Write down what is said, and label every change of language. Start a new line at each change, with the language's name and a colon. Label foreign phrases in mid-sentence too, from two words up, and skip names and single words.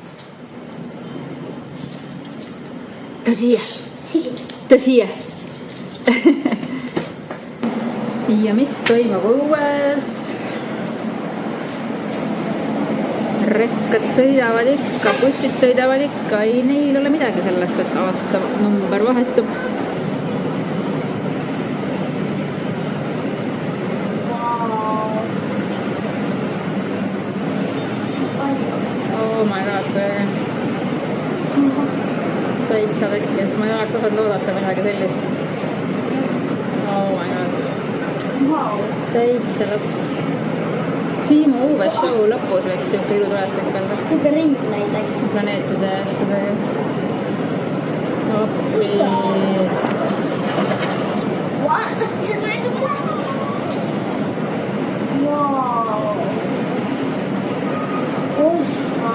Estonian: Tõsia. Ja mis toimub õues? Rekkad sõidavad ikka, bussid sõidavad ikka, ei neil ole midagi sellest, et aasta number vahetub.
English: Oh my god,
Estonian: kui täitsa vekkes, ma ei oleks osanud oodata midagi sellist.
English: Oh my god.
Estonian: Täitsa lõpp. Siimu uue show lõpus võiks siuke ilutulestik olla. Siuke ring näiteks. Planeetide asjade. Appi. What? See on väga plaane. Wow. Ossa.